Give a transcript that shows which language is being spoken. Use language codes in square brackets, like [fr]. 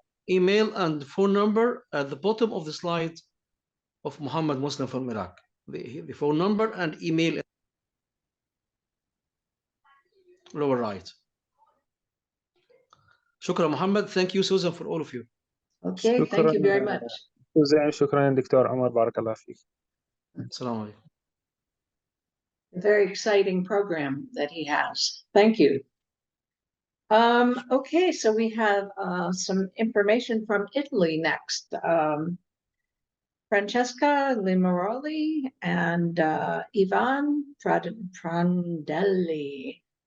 [en] Email and phone number at the bottom of the slide of Muhammad Muslim from Iraq. The phone number and email lower right. شكرا Muhammad. Thank you, Susan, for all of you. Okay, thank you very much. [ar] شكرا دكتور عمر، بارك الله فيك. السلام عليكم. [en] A very exciting program that he has. Thank you. Okay, so we have some information from Italy next. Francesca Limaroli and Ivan Prandelli.